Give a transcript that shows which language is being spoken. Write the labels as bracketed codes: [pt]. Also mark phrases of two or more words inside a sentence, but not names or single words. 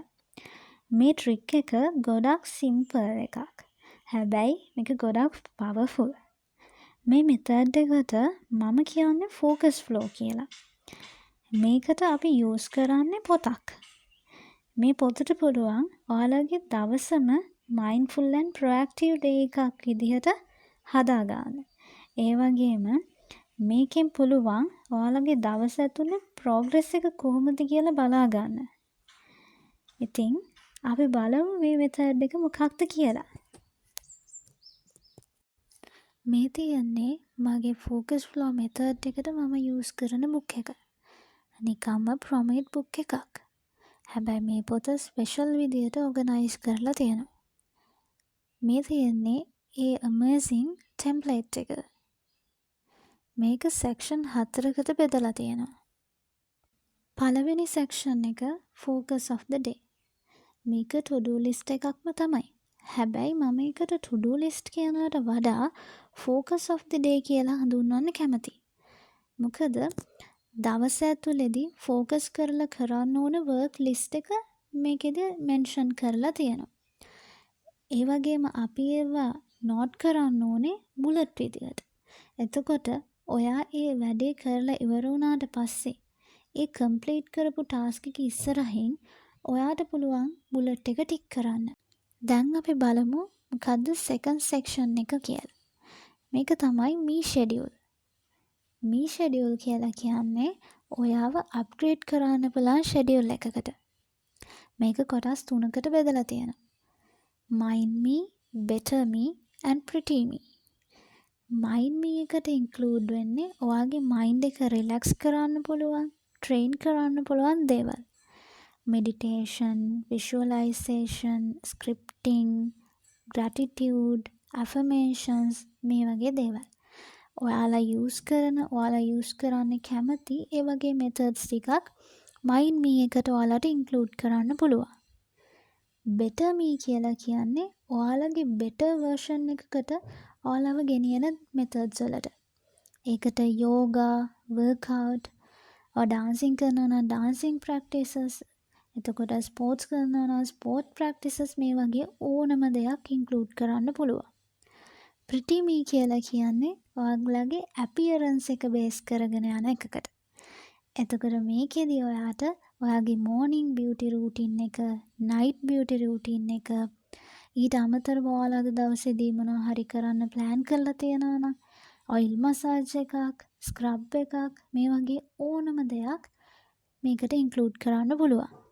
[si] මේ ට්‍රික් එක ගොඩක් සිම්පල් එකක්. හැබැයි මේක ගොඩක් පවර්ෆුල්. මේ මෙතඩ් එකට මම කියන්නේ [en] focus flow [si] කියලා. මේකට අපි යූස් කරන්නේ පොතක්. මේ පොතට පුළුවන් ඔයාලගේ දවසම [en] mindful and proactive day [si] එකක් විදිහට හදාගන්න. ඒ වගේම මේකෙන් පුළුවන් ඔයාලගේ දවස ඇතුලේ progress එක කොහොමද කියලා බලා ගන්න. ඉතින් අපි බලමු මේ method එක මොකක්ද කියලා. මේ තියන්නේ මගේ [en] focus flow method [si] එකට මම use කරන book එක. නිකම්ම [en] prompt book [si] එකක්. හැබැයි මේ පොත ස්පෙෂල් විදියට ඕගනයිස් කරලා තියෙනවා. මේ තියෙන්නේ ඒ [en] amazing template [si] එක. මේක section 4කට බෙදලා තියෙනවා. පළවෙනි section එක [en] focus of the day. [si] මේක [en] to do list [si] එකක්ම තමයි. හැබැයි මම ඒකට [en] to do list [si] කියනකට වඩා [en] focus of the day [si] කියලා හඳුන්වන්න කැමතියි. මොකද දවස ඇතුලේදී focus කරලා කරන්න ඕන [en] work list [si] එක මේකෙදි mention කරලා තියෙනවා. ඒ වගේම අපි ඒවා note කරන්න ඕනේ bullet විදියට. එතකොට ඔයා ඒ වැඩේ කරලා ඉවර වුණාට පස්සේ ඒ complete කරපු task එක ඉස්සරහින් ඔයාට පුළුවන් bullet එක tick කරන්න. දැන් අපි බලමු මොකද්ද [en] second section [si] එක කියලා. මේක තමයි [en] me schedule. me schedule [si] කියලා කියන්නේ ඔයාව upgrade කරන්න පුළුවන් schedule එකකට. මේක කොටස් 3කට බෙදලා තියෙනවා. [en] mind me, better me and pretty me. mind me [si] එකට include වෙන්නේ ඔයාගේ mind එක relax කරන්න පුළුවන්, train කරන්න පුළුවන් දේවල්. [en] meditation, visualization, scripting, gratitude, affirmations [si] මේ වගේ දේවල්. ඔයාලා use කරන්න කැමති ඒ වගේ methods ටිකක් [en] mind me [si] එකට ඔයාලට include කරන්න පුළුවන්. [en] better me [si] කියලා කියන්නේ ඔයාලගේ [en] better version [si] එකකට ඔයාලව ගෙනියන methods වලට. ඒකට [en] yoga, workout, dancing [si] කරනවා නම් [en] dancing practices, [si] එතකොට sports කරනවා නම් [en] sport practices [si] මේ වගේ ඕනම දෙයක් include කරන්න පුළුවන්. [en] pretty me [si] කියලා කියන්නේ ඔයාලගේ appearance එක base කරගෙන යන එකකට. එතකොට මේකෙදි ඔයාට ඔයාගේ [en] morning beauty routine [si] එක, [en] night beauty routine [si] එක, ඊට අමතරව ඔයාලා අද දවසේදී මොනවා හරි කරන්න plan කරලා තියෙනවා නම් [en] oil massage [si] එකක්, scrub එකක් මේ වගේ ඕනම දෙයක් මේකට include කරන්න පුළුවන්.